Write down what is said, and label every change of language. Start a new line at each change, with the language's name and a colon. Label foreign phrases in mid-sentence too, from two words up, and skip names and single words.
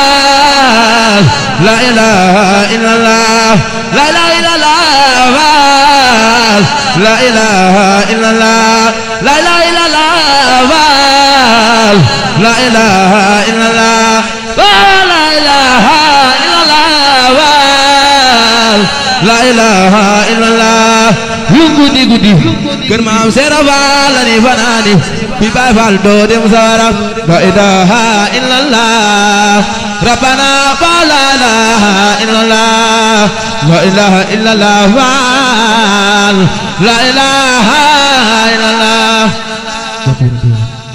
Arabic: لا إله إلا الله لا إله إلا الله لا إله إلا الله لا إله إلا الله لا إله إلا الله لا إله إلا الله لا إله إلا الله
Wolof: guddi guddi kër maam Seera Faal la ni fanaani bi Baay Faal doo dem sawara
Arabic: لا إله إلا الله ربنا فلا إله إلا الله لا إله إلا الله فال لا إله إلا الله